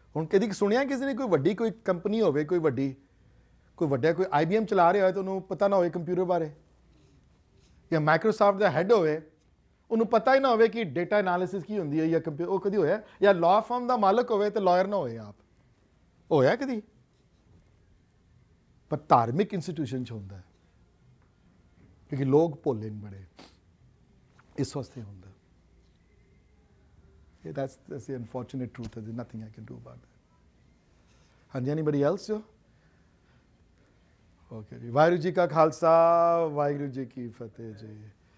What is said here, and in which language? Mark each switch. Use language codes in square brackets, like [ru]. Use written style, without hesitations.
[pa] ਹੁਣ ਕਦੀ ਸੁਣਿਆ ਕਿਸੇ ਨੇ ਕੋਈ ਵੱਡੀ ਕੋਈ ਕੰਪਨੀ ਹੋਵੇ, ਕੋਈ ਵੱਡਾ ਕੋਈ IBM ਚਲਾ ਰਿਹਾ ਹੋਏ ਤਾਂ ਉਹਨੂੰ ਪਤਾ ਨਾ ਹੋਵੇ ਕੰਪਿਊਟਰ ਬਾਰੇ, ਜਾਂ ਮਾਈਕਰੋਸਾਫਟ ਦਾ ਹੈੱਡ ਹੋਵੇ ਉਹਨੂੰ ਪਤਾ ਹੀ ਨਾ ਹੋਵੇ ਕਿ ਡੇਟਾ ਐਨਾਲਿਸਿਸ ਕੀ ਹੁੰਦੀ ਹੈ, ਜਾਂ ਕੰਪਿਊਟਰ, ਉਹ ਕਦੀ ਹੋਇਆ? ਜਾਂ ਲਾਅ ਫਰਮ ਦਾ ਮਾਲਕ ਹੋਵੇ ਤੇ ਲਾਇਰ ਨਾ ਹੋਏ ਆਪ, ਹੋਇਆ ਕਦੀ? ਪਰ ਧਾਰਮਿਕ ਇੰਸਟੀਟਿਊਸ਼ਨ 'ਚ ਹੁੰਦਾ ਹੈ, ਕਿਉਂਕਿ ਲੋਕ ਭੋਲੇ ਨੇ ਬੜੇ, ਇਸ ਵਾਸਤੇ ਹੁੰਦਾ। [en] That's the unfortunate truth. There's nothing I can do about that. ਹਾਂਜੀ, anybody else? [pa] Okay ਜੀ, ਵਾਹਿਗੁਰੂ ਜੀ ਕਾ ਖਾਲਸਾ, ਵਾਹਿਗੁਰੂ ਜੀ ਕੀ ਫਤਿਹ ਜੀ।